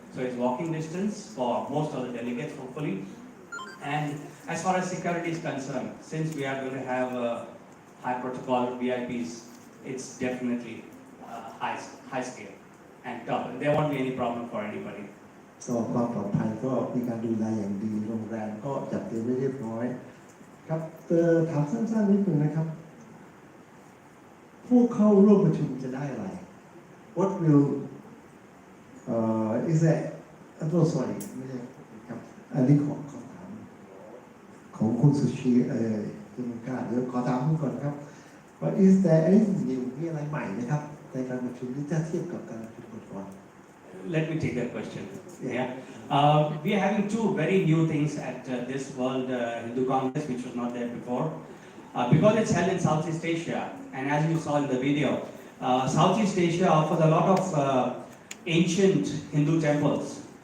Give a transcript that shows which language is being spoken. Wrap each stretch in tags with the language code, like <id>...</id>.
<en>So it's walking distance for most of the delegates, hopefully. And as far as security is concerned, since we are going to have high protocol VIPs, it's definitely high scale and top. There won't be any problem for anybody.</en> <th>ก็ความปลอดภัยก็มีการดูแลอย่างดีโรงแรมก็จัดเตรียมไว้เรียบร้อยครับถามสั้นๆนิดนึงนะครับผู้เข้าร่วมประชุมจะได้อะไร</th> <en>What will is that sorry</en> <th>ไม่ใช่ครับอันนี้ขอถามของคุณสุชีคุณกาเดี๋ยวขอถามคุณก่อนครับว่า</th> <en>is there anything new</en> <th>มีอะไรใหม่นะครับในการประชุมที่จะเทียบกับการประชุมก่อน</th> <en>Let me take that question. Yeah. We are having 2 very new things at this World Hindu Congress, which was not there before. Because it's held in Southeast Asia, and as you saw in the video, Southeast Asia offers a lot of ancient Hindu temples.</en>